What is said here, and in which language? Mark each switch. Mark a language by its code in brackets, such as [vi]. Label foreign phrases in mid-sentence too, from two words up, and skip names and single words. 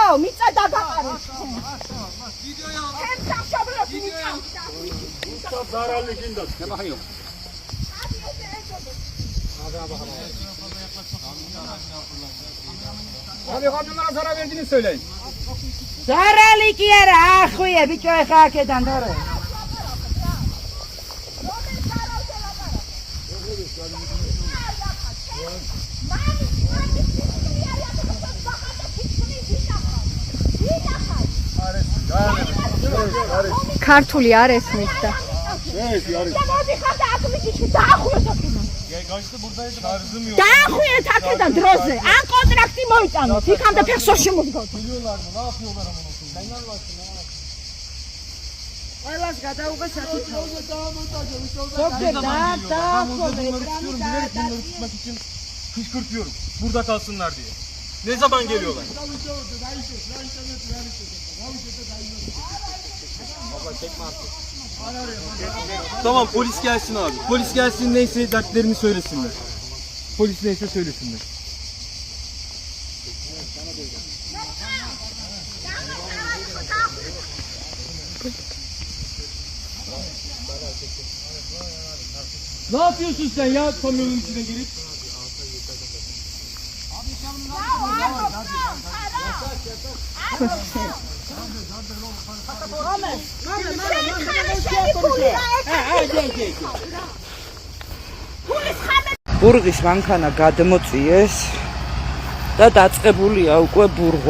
[ka] მიწა დაგაყარეთ. ჩემ სამშობლოს მიწა. [tr] Zararlı kinda. Ne bakıyor? Abi kadınlara zarar verdiğini söyleyin. [ka] ზარალი კი არა, ახვია ბიჭო ეხა აქედან დორო. ქართული არ ესმის და დაახვიეთ აქედან დროზე. ან კონტრაქტი მოიწანოთ, იქამდე ფეხს ვერ შემოდგოთ. ყველას გადაუღე საკითხი. [tr] Kışkırtıyorum. Burada kalsınlar diye. Ne zaman geliyorlar? Tamam polis gelsin abi. Polis gelsin neyse dertlerini söylesinler. Polis neyse söylesinler. Ne yapıyorsun sen ya kamyonun içine girip? [ka] ბურღის მანქანა გადმოწიეს და დაწყებულია უკვე ბურღვა.